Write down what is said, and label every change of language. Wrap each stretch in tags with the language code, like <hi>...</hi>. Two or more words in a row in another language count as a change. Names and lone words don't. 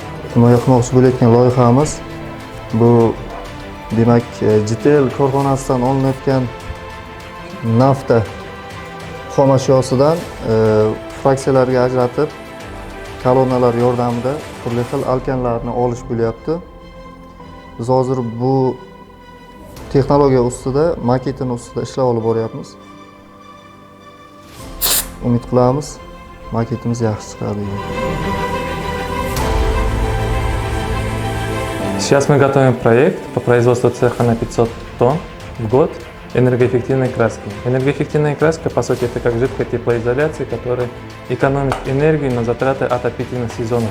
<uz>Himoya qilmoqchi bo'layotgan loyihamiz bu demak JTL korxonasidan olinayotgan nafta xom ashyosidan fraksiyalarga ajratib kolonnalar yordamida turli xil alkanlarni olish bo'lyapti. Biz hozir bu texnologiya ustida, maketini ustida ishlab olib boryapmiz. Umid qilamiz, maketimiz yaxshi chiqadi.</uz> <ru>Сейчас мы готовим проект по производству цеха на 500 тонн в год энергоэффективной краски. Энергоэффективная краска, по сути, это как жидкая теплоизоляция, которая экономит энергию на затраты отопительных сезонов.</ru>